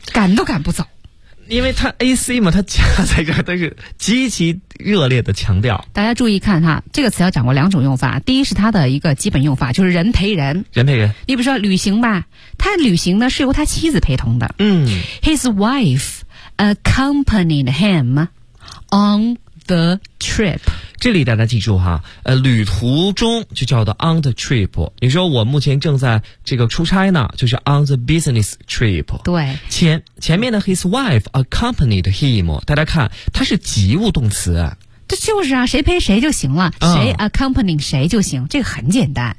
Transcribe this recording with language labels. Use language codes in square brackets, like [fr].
[zh] 赶都赶不走。因为他 AC 嘛，他加在这儿，但是极其热烈的强调。大家注意看哈，这个词要掌握两种用法。第一是它的一个基本用法，就是人陪人。人陪人。你比如说旅行吧，他旅行呢是由他妻子陪同的。嗯 [en] ，his wife。 accompanied him on the trip。 [zh] 这里大家记住哈，旅途中就叫做 [en] on the trip。 [zh] 你说我目前正在这个出差呢，就是 [en] on the business trip。 [zh] 对，前面的 [en] his wife accompanied him， [zh] 大家看它是及物动词，这就是啊，谁陪谁就行了，谁 accompanying 谁就行，这个很简单。